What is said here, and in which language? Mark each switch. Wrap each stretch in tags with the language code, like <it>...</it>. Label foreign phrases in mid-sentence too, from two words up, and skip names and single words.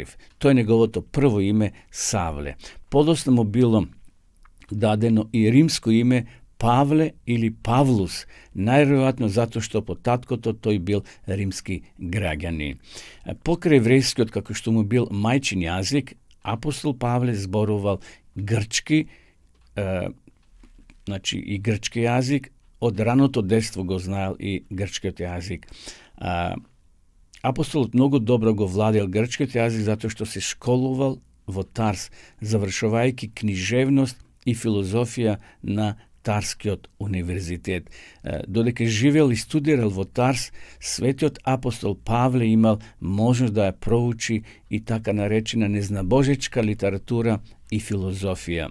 <mk>To je njegovo to prvo ime Savle. Podosno mu bilo dadeno i rimsko ime Pavle ili Pavlus, najvjerojatno zato što po tatko to je bil rimski građanin. Pokraj evrejski, od kako što mu bil majčin jazik, apostol Pavle zboroval grčki, znači i grčki jazik, od raното детство го знаел и грчкиот јазик. Апостолот многу добро го владел грчкиот јазик затоа што се школувал во Тарс, завршувајќи книжевност и филозофија на Тарскиот универзитет. Додека живеел и студирал во Тарс, светиот апостол Павле имал можност да ја проучи и така наречена незнабожечка литература и филозофија.</mk>